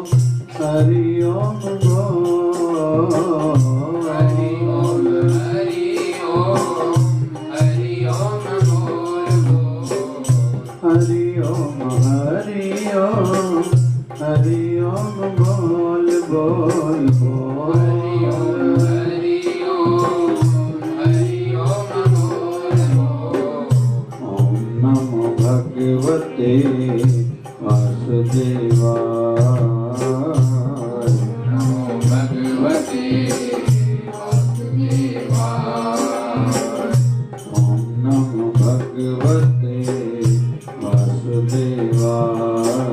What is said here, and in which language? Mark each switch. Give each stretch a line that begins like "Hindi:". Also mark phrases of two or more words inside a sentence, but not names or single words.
Hindi: हरि ओम बोल, हरि ओम हरि ओम हरि ओम बोल बोल, हरि ओम हरि ओम हरि ओम बोल बोल बोल, हरि ओम हरि ओम बोल बोल।
Sanskrit: ओम नमो भगवते वासुदेवाय, नमो भगवते वासुदेवाय, ओम नमो भगवते वासुदेवाय,